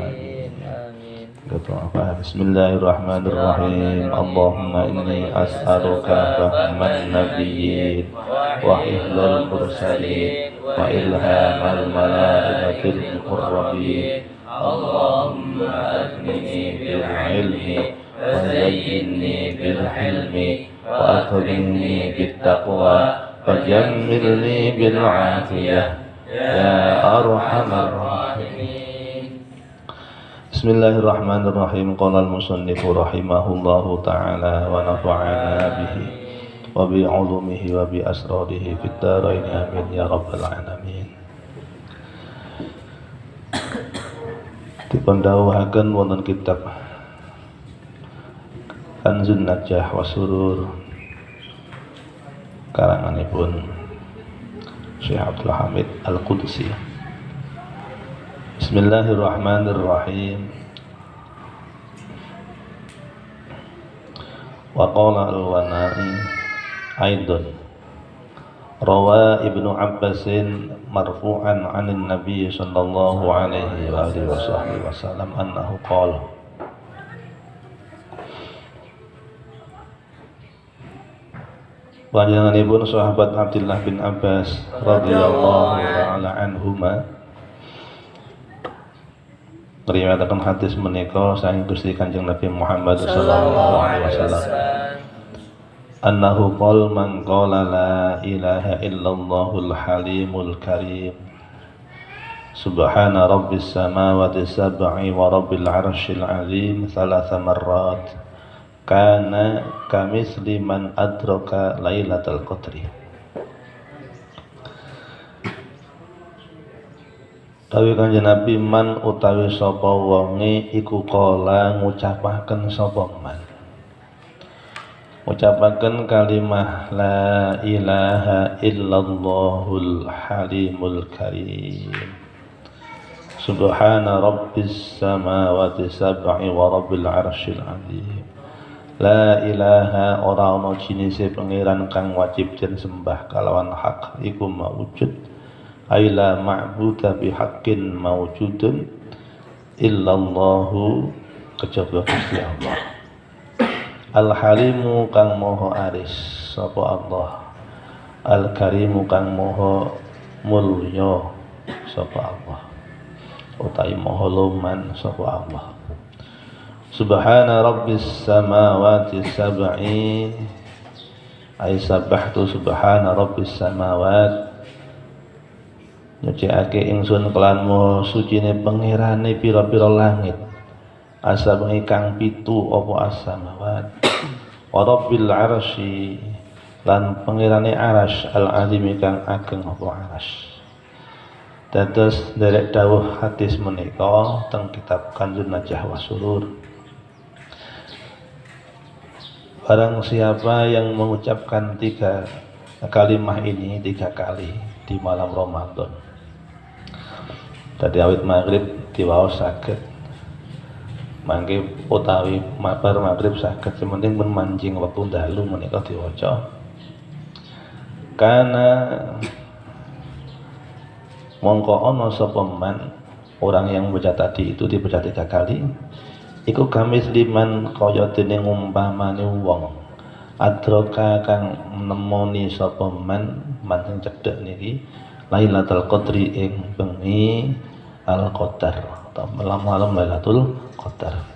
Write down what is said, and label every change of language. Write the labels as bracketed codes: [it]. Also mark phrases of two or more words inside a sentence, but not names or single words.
[ar] Bismillahirrahmanirrahim. اللهم إني أسألك فهم النبيين وحفظ المرسلين وإلهام الملائكة المقربين. اللهم أغنني بالعلم وزيني بالحلم وأكرمني بالتقوى وجملني بالعافية يا أرحم الراحمين. Bismillahirrahmanirrahim. قال المصنف رحمه الله تعالى ونفعنا به وبعلومه وبأسراره في الدارين آمين يا رب العالمين. [jv] Dipundhawuhaken wonten kitab Kanzun Najah wa Surur karanganipun Syekh Abdul Hamid Al-Qudsi. [ar] Bismillahirrahmanirrahim. وقال الواناءي أيضا روى ابن عباس مرفوعا عن النبي صلى الله عليه وآله وسلم أنه قال [jv] Panjenenganipun sahabat [ar] Abdullah bin Abbas رضي الله تعالى عنهما [jv] ngriwayataken hadis menika saking Gusti Kanjeng Nabi Muhammad [ar] صلى الله عليه وسلم أنه قال من قال لا إله إلا الله الحليم الكريم سبحان رب السماوات السبع ورب العرش العظيم ثلاث مرات كان كمثل من أدرك ليلة القدر. [jv] Tawi Kanjeng Nabi man utawi sapa wonge iku kala ngucapaken sapa man. Ngucapaken kalimah [ar] لا إله إلا الله الحليم الكريم. سبحان رب السماوات السبع ورب العرش العظيم. لا إله [jv] ora ana jinise pangeran kang wajib den sembah kalawan hak iku maujud. [ar] أي لا معبود بحق موجود إلا الله [jv] kejaba Gusti Allah. Al-Halimu kang maha aris sapa Allah. Al-Karimu kang maha mulya sapa Allah. Utawi maha luman sapa Allah. [ar] سبحان رب السماوات السبع أي سبحت سبحان رب السماوات [jv] nyucikake ingsun kelan maha sucine pangerane pira-pira langit asabeng kang pitu apa [ar] السماوات ورب العرش [jv] lan pangerane arsy al-azim kang ageng apa arsy. Dados derek dawuh hadis menika teng kitab Kanzun Najah wa Surur. [id] Barang siapa yang mengucapkan 3 kalimah ini 3 kali di malam Ramadan, [jv] dadi awit maghrib diwaos saged mangke utawi bar maghrib saged sementing men manjing wektu dalu menika diwaca kana mongko ana sapa man [id] orang yang membaca tadi itu dibaca 3 kali [jv] iku gamis liman kaya dene umpamane wong adroka kang nemoni sapa man sing cedhek niki Lailatul Qadri ing bengi Al-Qadar [id] atau malam [jv] Lailatul Qadar.